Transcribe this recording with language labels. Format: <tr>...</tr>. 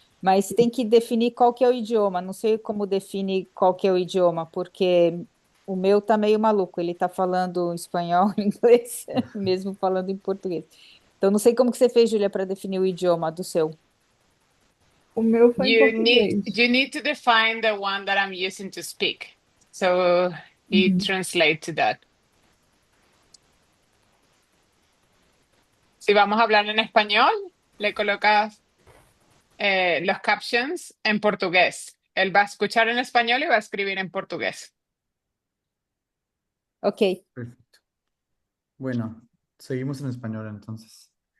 <pt>Mas tem que definir qual que é o idioma. Não sei como define qual que é o idioma, porque o meu tá meio maluco. Ele tá falando espanhol, inglês, mesmo falando em português. Então, não sei como que você fez, Júlia, para definir o idioma do seu. O meu foi em</pt> <en>You</en> <pt>português.</pt> <en>need to define the one that I'm using to speak. So it translates to that.</en> <es>Si vamos a hablar en español, le colocas los captions en portugués. Él va a escuchar en español y va a escribir en portugués. Ok. Perfecto. Bueno, seguimos en español entonces.</es>